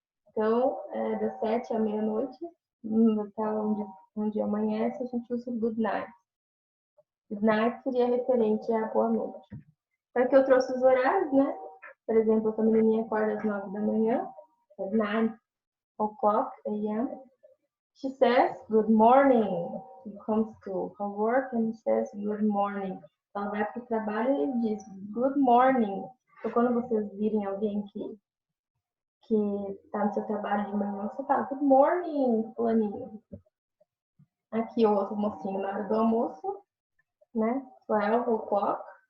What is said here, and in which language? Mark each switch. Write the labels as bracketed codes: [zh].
[pt] Então, das 7 à meia-noite, até onde amanhece, a gente usa o good night. Good night seria referente à boa noite. Então, aqui eu trouxe os horários, né? Por exemplo, a menininha acorda às 9 da manhã, às 9:00 a.m. [en] She says, good morning. She comes to her work and says, good morning. [pt] Ela vai para o trabalho e ele diz, good morning. Então, quando vocês virem alguém que está no seu trabalho de manhã, você fala, good morning, fulaninho. Aqui o outro mocinho na hora do almoço, né? 12:00.